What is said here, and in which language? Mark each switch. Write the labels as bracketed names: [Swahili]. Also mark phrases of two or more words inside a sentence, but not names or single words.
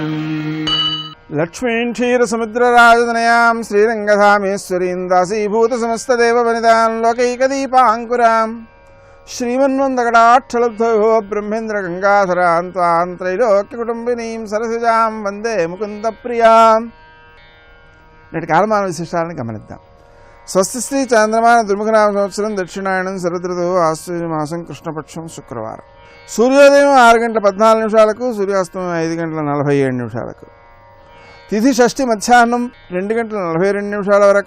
[Sanskrit] लक्ष्मीं क्षीरसमुद्रराजतनयां श्रीरङ्गधामेश्वरीं दासीभूतसमस्तदेववनितां लोकैकदीपाङ्कुरां श्रीमन्वन्दकटाक्षलब्धयो ब्रह्मेन्द्रगङ्गाधरां त्वां त्रैलोक्यकुटुम्बिनीं सरसिजां वन्दे मुकुन्दप्रियां। [Telugu] నేటి కాలమాన విశేషాలను గమనిద్దాం. స్వస్తి శ్రీ చాంద్రమాన దుర్ముఖనామ సంవత్సరం దక్షిణాయనం శరదృతువు ఆశ్వయుజమాసం కృష్ణపక్షం శుక్రవారం. సూర్యోదయం 6:14 సూర్యాస్తమయం 5:47 తిథి షష్ఠి మధ్యాహ్నం 2:42 వరకు.